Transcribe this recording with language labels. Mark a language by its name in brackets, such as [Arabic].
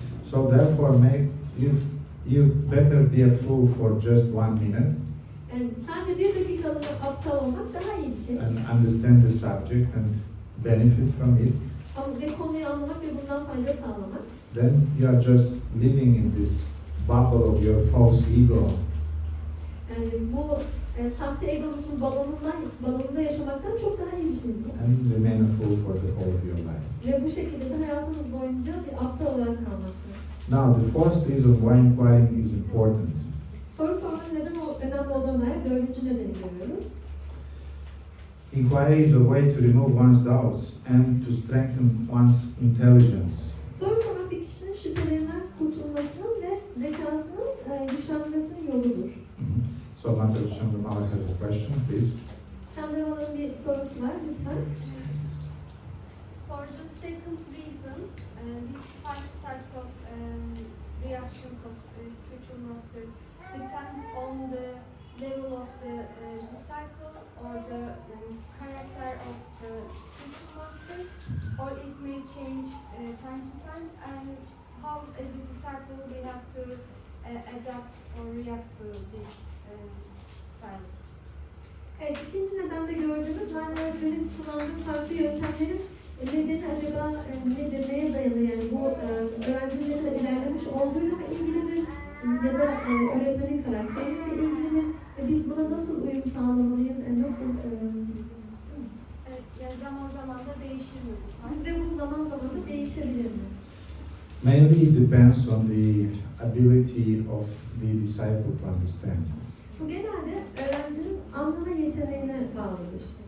[English] So therefore, you better be a fool for just 1 minute [Turkish] Yani sadece bir dakikalığına aptal olmak daha iyi bir şey. [English] and understand the subject and benefit from it. [Turkish] Ve konuyu anlamak ve bundan fayda sağlamak. [English] Then you are just living in this bubble of your false ego. [Turkish] Yani bu sahte egonuzun balonunda yaşamaktan çok daha iyi bir şey. [English] And remain a fool for the whole of your life. [Turkish] Ve bu şekilde de hayatınız boyunca bir aptal olarak kalmaktır. [English] Now, the fourth reason why inquiring is important. [Turkish] Soru sormanın neden önemli olduğuna dair dördüncü nedeni görüyoruz. [English] Inquiry is a way to remove one's doubts and to strengthen one's intelligence. [Turkish] Soru sormak bir kişinin şüphelerinden kurtulmasının ve zekasının güçlenmesinin yoludur. [English] So, Mother Chandramala has a question, please. [Turkish] Chandramala'nın bir sorusu var, lütfen. [English] For the second reason, these 5 types of reactions of spiritual master depends on the level of the disciple or the character of the spiritual master, or it may change time to time, and how as a disciple we have to adapt or react to these styles. [Turkish] Evet, ikinci nedende gördüğümüz manevi öğretmenin kullandığı farklı yöntemlerin nedeni acaba nedir, neye dayalı? Yani bu öğrencilerin de ilerlemiş olduğuyla mı ilgilidir ya da öğretmenin karakteriyle mi ilgilidir? Biz buna nasıl uyum sağlamalıyız? Nasıl? Evet, yani zaman zaman da değişir mi bu tarz? Bize bu zaman zaman da değişebilir mi? [English] Mainly it depends on the ability of the disciple to understand. [Turkish] Bu genelde öğrencinin anlama yeteneğine bağlıdır.